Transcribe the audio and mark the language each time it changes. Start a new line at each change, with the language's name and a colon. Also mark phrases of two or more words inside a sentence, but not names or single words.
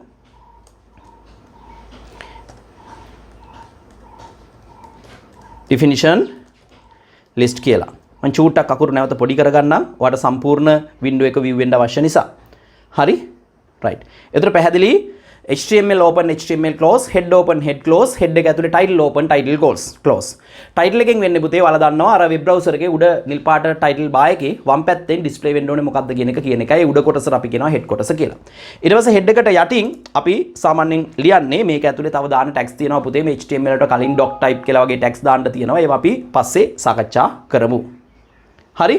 English: definition list කියලා.
Sinhala: මම චූට්ටක් අකුරු නැවත පොඩි කරගන්නම්. ඔයාලට සම්පූර්ණ window එක view වෙන්න අවශ්‍ය නිසා. හරි. right. එතකොට පැහැදිලි
English: HTML open HTML close head open head close head
Sinhala: එක ඇතුලේ
English: title open title close.
Sinhala: title එකෙන් වෙන්නේ පුතේ ඔයාලා දන්නවා අර
English: web browser
Sinhala: එකේ උඩ නිල් පාට
English: title bar
Sinhala: එකේ වම් පැත්තෙන් display වෙන්න ඕනේ මොකක්ද කියන එක කියන එකයි උඩ කොටසට අපි කියනවා head කොටස කියලා. ඊට පස්සේ head එකට යටින් අපි සාමාන්‍යයෙන් ලියන්නේ මේක ඇතුලේ තව දාන tags තියෙනවා පුතේ මේ HTML වලට කලින්
English: doc type
Sinhala: කියලා වගේ tags දාන්න තියෙනවා. ඒවා අපි පස්සේ සාකච්ඡා කරමු. හරි.